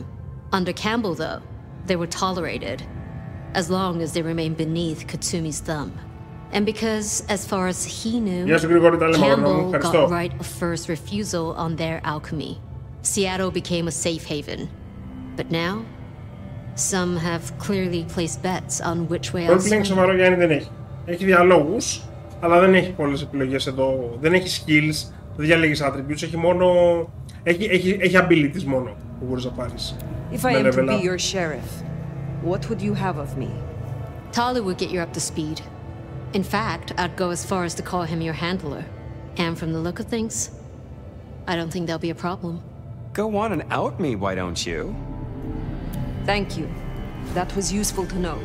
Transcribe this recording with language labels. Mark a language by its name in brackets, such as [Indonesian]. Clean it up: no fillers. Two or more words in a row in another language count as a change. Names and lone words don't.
[English] Under Campbell, though, they were tolerated, as long as they remained beneath Katsumi's thumb. And because, as far as he knew, Campbell got right of first refusal on their alchemy. Seattle became a safe haven. But now, some have clearly placed bets on which way I'll swing. [Greek] Σοβαρό Γιάννη δεν έχει. Έχει διαλόγους, αλλά δεν έχει πολλές επιλογές εδώ. Δεν έχει skills, δεν διαλέγεις attributes, έχει μόνο... Έχει abilities μόνο που μπορείς να πάρεις. [English] If I am to be your sheriff, what would you have of me? Tali would get you up to speed. In fact, I'd go as far as to call him your handler. And from the look of things, I don't think there'll be a problem. Go on and out me, why don't you? Thank you. That was useful to know.